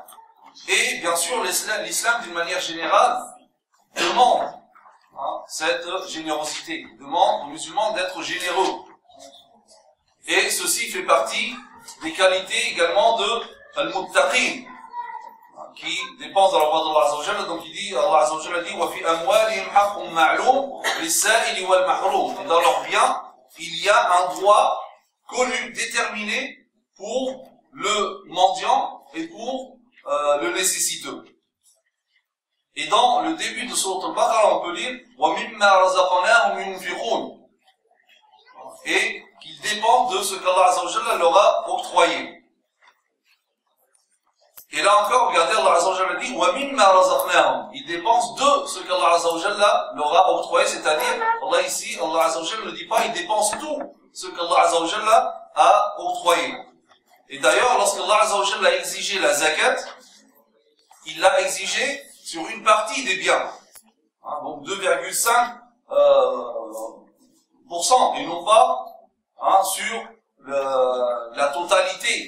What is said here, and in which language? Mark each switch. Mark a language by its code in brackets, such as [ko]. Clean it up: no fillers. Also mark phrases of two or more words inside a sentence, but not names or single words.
[fr] Et bien sûr, l'islam d'une manière générale, demande cette générosité, demande aux musulmans d'être généreux. Et ceci fait partie des qualités également de al-muttaqin, qui dépensent dans la voie d'Allah [ar] عز وجل. [fr] Donc il dit, Allah [ar] عز وجل [fr] dit, [ar] وفي أموالهم حق معلوم للسائل والمحروم. [fr] Et dans leurs biens, il y a un droit connu, déterminé pour le mendiant et pour le nécessiteux. Et dans le début de Sourate Al-Baqarah, on peut lire [ar] ومما رزقناهم ينفقون, [fr] et qu'ils dépendent de ce qu'Allah [ar] عز وجل [fr] leur a octroyé. Et là encore, regardez, Allah [ar] عز وجل [fr] dit [ar] ومما رزقناهم, [fr] ils dépensent de ce qu'Allah [ar] عز وجل [fr] leur a octroyé, c'est-à-dire Allah ici, Allah [ar] عز وجل [fr] ne dit pas ils dépensent tout ce qu'Allah [ar] عز وجل [fr] a octroyé. Et d'ailleurs, lorsqu'Allah [ar] عز وجل [fr] a exigé la zakat, il l'a exigé sur une partie des biens, donc 2,5%, et non pas sur la totalité.